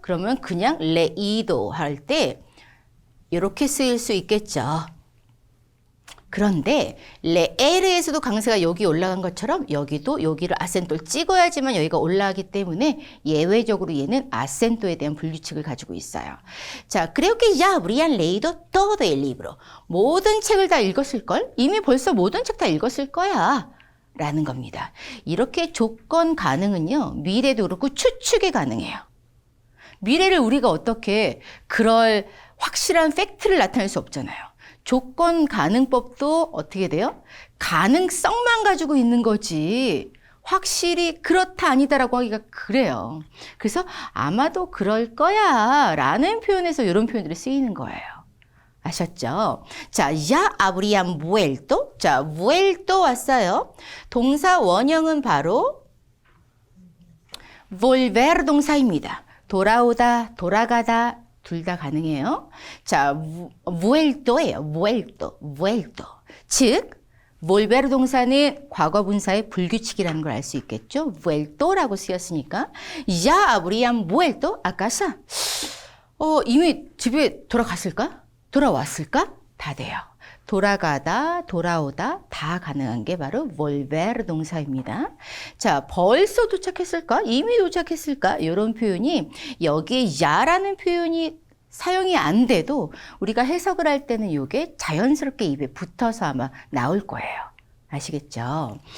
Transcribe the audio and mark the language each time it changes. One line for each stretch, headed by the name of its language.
Korean: 그러면 그냥 leído 할 때 이렇게 쓰일 수 있겠죠. 그런데 레에르에서도 강세가 여기 올라간 것처럼 여기도 여기를 아센토를 찍어야지만 여기가 올라가기 때문에 예외적으로 얘는 아센토에 대한 분류칙을 가지고 있어요.
Spanish: 자, creo que ya habrían leído todo el libro.
Korean: 모든 책을 다 읽었을걸? 이미 벌써 모든 책 다 읽었을 거야. 라는 겁니다. 이렇게 조건 가능은요, 미래도 그렇고 추측이 가능해요. 미래를 우리가 어떻게 그럴 확실한 팩트를 나타낼 수 없잖아요. 조건 가능법도 어떻게 돼요? 가능성만 가지고 있는 거지 확실히 그렇다 아니다라고 하기가 그래요. 그래서 아마도 그럴 거야 라는 표현에서 이런 표현들이 쓰이는 거예요. 아셨죠? 자,
Spanish: ya habrían vuelto.
Korean: 자, vuelto 왔어요. 동사 원형은 바로 volver 동사입니다. 돌아오다, 돌아가다 둘 다 가능해요. 자, vuelto예요. vuelto. 즉, volver 동사는 과거 분사의 불규칙이라는 걸 알 수 있겠죠.
Spanish: vuelto라고
Korean: 쓰였으니까
Spanish: ya habrían vuelto a casa.
Korean: 이미 집에 돌아갔을까? 돌아왔을까? 다 돼요. 돌아가다, 돌아오다 다 가능한 게 바로 volver 동사입니다. 자, 벌써 도착했을까? 이미 도착했을까? 이런 표현이 여기에 야라는 표현이 사용이 안 돼도 우리가 해석을 할 때는 이게 자연스럽게 입에 붙어서 아마 나올 거예요. 아시겠죠?